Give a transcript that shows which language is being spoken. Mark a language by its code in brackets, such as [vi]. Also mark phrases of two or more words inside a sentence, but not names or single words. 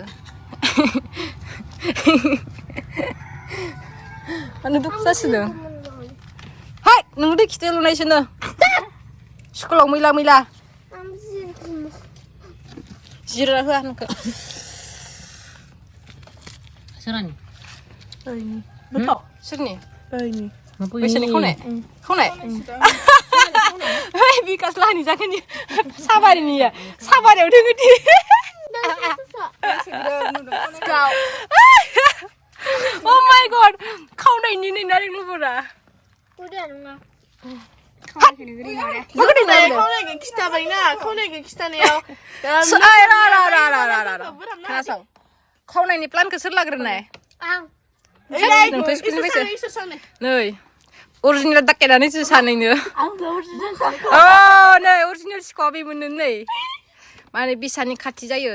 [brx] मानो दुखु जासिनो हाय नों दै खिथो लुनायसोनो स्कुलाव मैला मैला जिरा होआ नोंखौ सोरानि ओइनि गोथाव सोरनि ओइनि बैसोनि खावनाय बिकास लानि जाखोनि साबारिनिया साबारियाव दोङो दि [en] oh my god [brx] खावनायनि नै नारें लबरा खावनायखौ खिथाबायना खावनायखौ खिथानायाव खोनासं खावनायनि प्लानखौ सोर लाग्रोनाय आं नै अरिजिनेल दाकेटानो जों सानैनो नै अरिजिनेल सिखाव बेमोननो नै माने बिसानि खाथि जायो